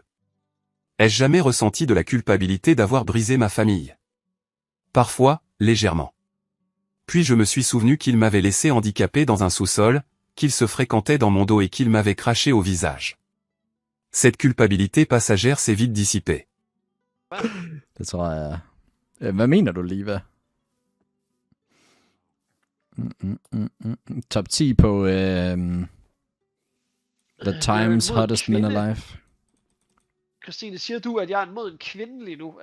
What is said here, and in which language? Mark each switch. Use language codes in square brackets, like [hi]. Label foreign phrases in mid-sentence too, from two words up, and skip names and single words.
[fr] Ai-je jamais ressenti de la culpabilité d'avoir brisé ma famille? Parfois, légèrement. Puis je me suis souvenu qu'il m'avait laissé handicapé dans un sous-sol, qu'il se fréquentait dans mon dos et qu'il m'avait craché au visage. Cette culpabilité passagère s'est vite dissipée. [da] Det tror jeg. Hvad mener du, Liva? Top 10 på The Times Hottest Men Alive. Christine, siger du, at jeg er mod en kvinde lige nu?